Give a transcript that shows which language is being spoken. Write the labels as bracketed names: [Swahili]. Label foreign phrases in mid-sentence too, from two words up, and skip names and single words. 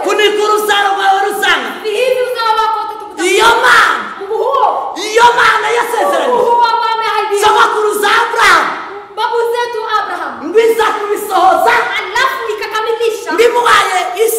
[Kinyarwanda] Kuni ku rusaro rwawe rusanga. [Swahili] Hivi uzao wako utakuwa. [Kinyarwanda] Iyo Mana. [Swahili] Mungu huo. [Kinyarwanda] Iyo Mana yasezeranye. [Swahili] Mungu huo ambao ameahidia. [Kinyarwanda] Sogokuruza Abrahamu. [Swahili] Babu zetu Abraham. [Kinyarwanda] Ngwiza kubisohoza. [Swahili] Alafu ikakamilisha. [Kinyarwanda] Ndimuhaye